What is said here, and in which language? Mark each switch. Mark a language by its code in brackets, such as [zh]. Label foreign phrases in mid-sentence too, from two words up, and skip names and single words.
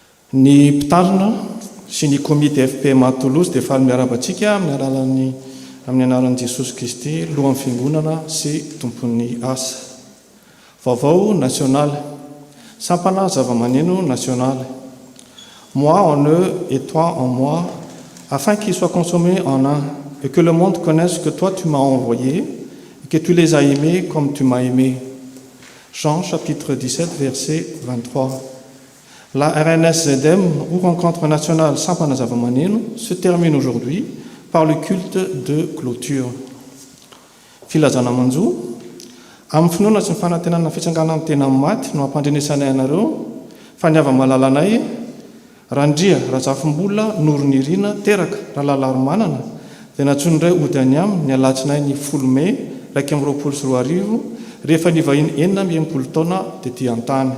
[mg] Ny mpitandrina sy ny komité FPMA Toulouse dia faly miarabantsika amin'ny anaran'i Jesosy Kristy, lohan'ny fiangonana sy tompon'ny asa. Vaovao national, sampana zava-maneno national. [fr] Moi en eux et toi en moi, afin qu'ils soient consommés en un, et que le monde connaisse que toi tu m'as envoyé, et que tu les as aimés comme tu m'as aimé. Jean chapitre 17, verset 23. La RNS-ZM, ou rencontre nationale Sampana Zava-maneno, se termine aujourd'hui par le culte de clôture. [mg] Filazana manjo, amin'ny finoana sy ny fanantenana fitsanganana tena maty no ampandrenesanay anareo, faniava malalanay, randria razafim-bola noronirina teraka rahalaharomanana, dia natsonodray ody any aminy ny alatsinay ny 10 May 2024 rehefa nivahiny 9 taona tetỳ an-tany.